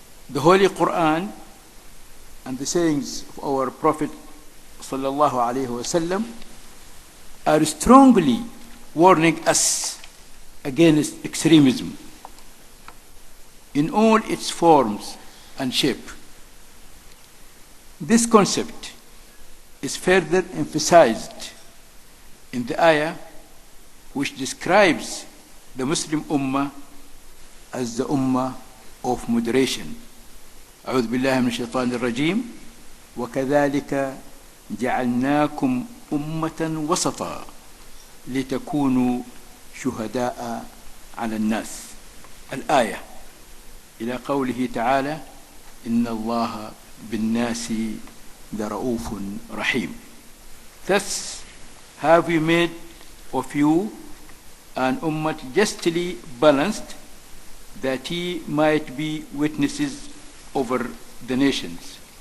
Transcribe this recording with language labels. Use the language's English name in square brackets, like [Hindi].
[English] The Holy Quran and the sayings of our Prophet sallallahu alaihi wasallam are strongly warning us against extremism in all its forms and shape. This concept is further emphasized in the ayah which describes the Muslim Ummah as the Ummah of moderation. [Arabic] أعوذ بالله من الشيطان الرجيم وكذلك جعلناكم أمة وسطا لتكونوا شهداء على الناس. الآية. إلى قوله تعالى إن الله بالناس لرؤوف رحيم. [English] Thus have we made of you an ummah justly balanced, that ye might be witnesses over the nations.